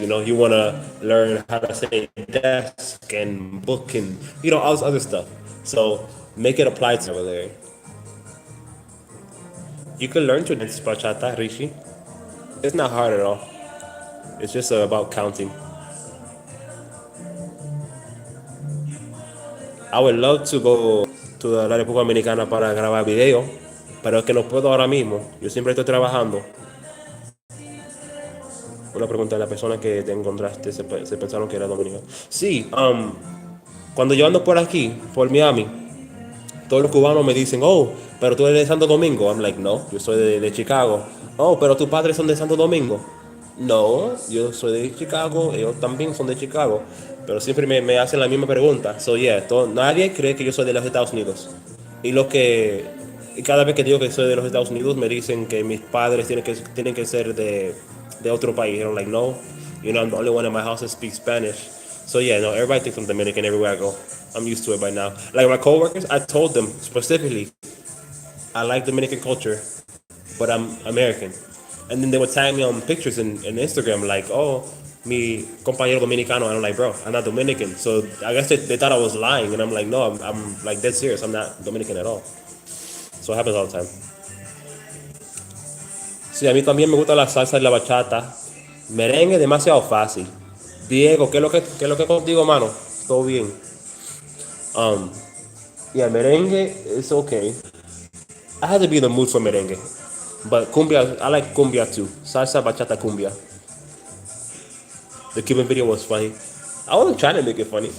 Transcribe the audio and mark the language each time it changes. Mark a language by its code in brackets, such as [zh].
[en] You want to learn how to say desk and book and all this other stuff. So make it apply to over there. You can learn to dance bachata, Rishi. It's not hard at all. It's just about counting. I would love to go to [es] la República Dominicana para grabar video, pero es que no puedo ahora mismo. Yo siempre estoy trabajando. Una pregunta: ¿la persona que te encontraste se pensaron que era dominicano? Sí, cuando yo ando por aquí, por Miami, todos los cubanos me dicen, oh, pero tú eres de Santo Domingo. [en] I'm like, [es] no, yo soy de Chicago. Oh, pero tus padres son de Santo Domingo. No, yo soy de Chicago, ellos también son de Chicago. Pero siempre me hacen la misma pregunta. [en] So, yeah, [es] nadie cree que yo soy de los Estados Unidos. Y lo que y cada vez que digo que soy de los Estados Unidos, me dicen que mis padres tienen que ser de otro país. [en] And I'm like, no, I'm the only one in my house that speaks Spanish. So yeah, no, everybody thinks I'm Dominican everywhere I go. I'm used to it by now. Like my coworkers, I told them specifically, I like Dominican culture, but I'm American. And then they would tag me on pictures in Instagram like, oh, [es] mi compañero dominicano. [en] And I'm like, bro, I'm not Dominican. So I guess they thought I was lying. And I'm like, no, I'm like dead serious. I'm not Dominican at all. So it happens all the time. [es] Sí, a mí también me gusta la salsa y la bachata. Merengue demasiado fácil. Diego, ¿qué es lo que contigo, mano? Todo bien. [en] Um, yeah, merengue is okay. I had to be in the mood for merengue. But cumbia, I like cumbia too. Salsa, bachata, cumbia. The Cuban video was funny. I wasn't trying to make it funny.